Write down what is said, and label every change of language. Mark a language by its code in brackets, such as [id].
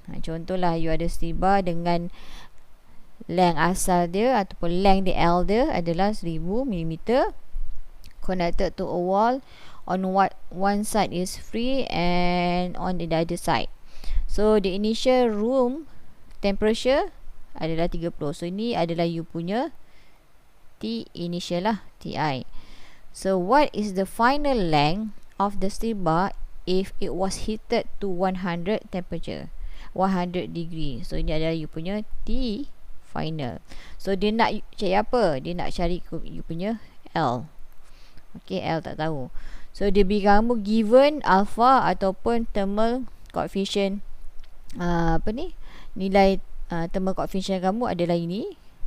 [ms] Contohlah you ada [en] steel bar [ms] dengan length asal dia ataupun length di L dia adalah [en] 1000 mm connected to a wall on what one side is free and on the other side. So the initial room temperature [ms] adalah [en] 30. [ms] So ini adalah you punya T initial lah, TI. [en] So what is the final length of the steel bar if it was heated to 100 temperature, 100 degree. [ms] So ini adalah you punya T final. So dia nak cari apa? Dia nak cari you punya L. Okay, L tak tahu. So dia beri kamu given alpha ataupun thermal coefficient, nilai thermal coefficient kamu adalah ini.